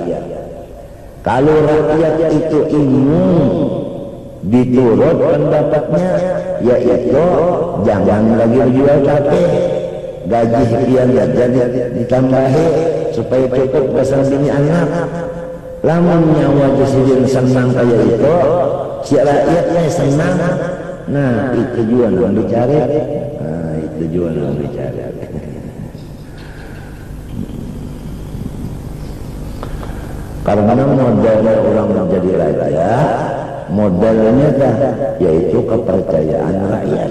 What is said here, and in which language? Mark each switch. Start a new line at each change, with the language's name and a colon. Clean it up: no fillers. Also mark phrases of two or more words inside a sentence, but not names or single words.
Banjar: Kalau rakyat itu ingin diturut pendapatnya, yaitu jangan lagi berjual tapih, gaji pian jadi ditambahi supaya cukup besar bini anak. Lamun nyawa Sidin senang kayak itu, si rakyatnya senang. Nah itu juga yang dicari. Itu juga yang dicari. Karena modalnya orang menjadi raja, modalnya yaitu kepercayaan rakyat.